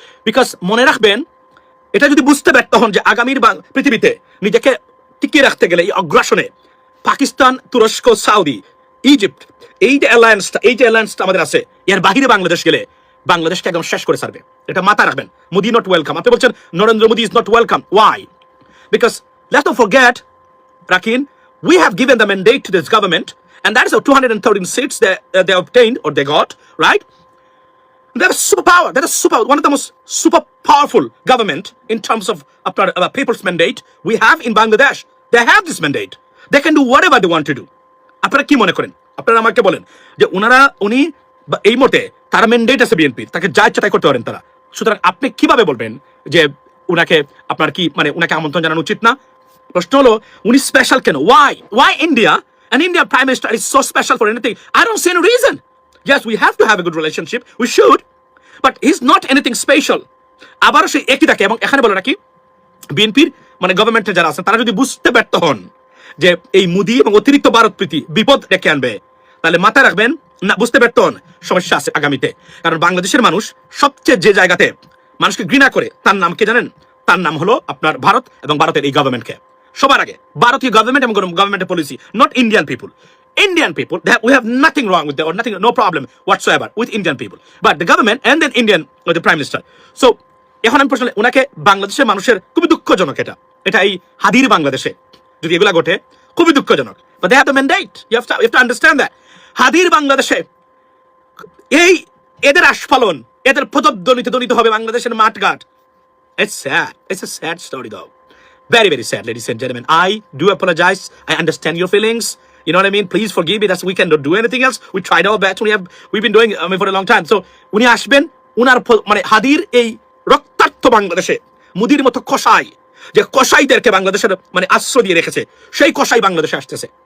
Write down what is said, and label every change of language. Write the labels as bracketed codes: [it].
[en] because [bn] মনে রাখবেন, এটা যদি বুঝতে ব্যর্থ হন যে আগামীর পৃথিবীতে নিজেকে টিকিয়ে রাখতে গেলে এই অগ্রাসনে পাকিস্তান, তুরস্ক, সৌদি ইজিপ্ট, এই যে অ্যালায়েন্সটা আমাদের আছে, এর বাহিরে বাংলাদেশ গেলে বাংলাদেশকে একদম শেষ করে ছাড়বে। এটা মাথা রাখবেন। [en] Modi not welcome. [bn] আপনি বলছেন Narendra Modi [en] Is not welcome. Why? Because let's not forget, Rakin, we have given the mandate to this government, and that is the 213 seats that they obtained or they got, right? They're a superpower. They're one of the most super powerful government in terms of people's mandate we have in Bangladesh. They have this mandate. They can do whatever they want to do. [bn] আপনারা কি মনে করেন? আপনারা আমাকে বলেন যে উনি এই মুহূর্তে তারা ম্যান্ডেট আছে বিএনপির, তাকে যা ইচ্ছা তাই করতে পারেন তারা। সুতরাং আপনি কিভাবে বলবেন যে উনাকে আপনার কি মানে উনাকে আমন্ত্রণ জানানো উচিত না? প্রশ্ন হলো উনি স্পেশাল কেন? [en] Why India and India Prime Minister is so special for anything? I don't see any reason. Yes, we have to have a good relationship. We should. But he's not anything special. [bn] আবারও সেই একই থাকে। এবং এখানে বলে রাখি, বিএনপির মানে গভর্নমেন্টে যারা আছেন তারা যদি বুঝতে ব্যর্থ হন যে এই মোদি এবং অতিরিক্ত ভারত প্রীতি বিপদ ডেকে আনবে, তাহলে মাথায় রাখবেন না, বুঝতে ব্যর্থ হন, সমস্যা আছে আগামীতে। কারণ বাংলাদেশের মানুষ সবচেয়ে যে জায়গাতে মানুষকে ঘৃণা করে তার নাম কে জানেন? তার নাম হলো আপনার ভারত এবং ভারতের এই গভর্নমেন্টকে। সবার আগে ভারতীয় গভর্নমেন্ট এবং গভর্নমেন্টের policy, [en] Not Indian people. Indian people, we have nothing wrong with them, or nothing, no problem whatsoever with Indian people. But the government and then Indian, the Prime Minister. So, [bn] এখন আমি প্রশ্ন, ওনাকে বাংলাদেশের মানুষের খুবই দুঃখজনক এটা এই হাদির বাংলাদেশে যদি এগুলা ঘটে খুবই দুঃখজনক। [en] But they have the mandate. You have to understand that. [bn] হাদির বাংলাদেশে এই এদের আস্ফালন, এদের প্রতিধ্বনিত ধ্বনিত হবে বাংলাদেশের মাঠঘাট। [en] It's sad. It's a sad story though. Very, very sad, ladies and gentlemen. I do apologize. I understand your feelings. You know what I mean? Please forgive me. We cannot do anything else. We tried our best. We've been doing for a long time. So, [bn] উনি আসবেন, উনার মানে হাদির এই রক্তাক্ত বাংলাদেশে মুদির মতো কসাই, যে কসাইদেরকে বাংলাদেশের মানে আশ্রয় দিয়ে রেখেছে, সেই কসাই বাংলাদেশে আসতেছে।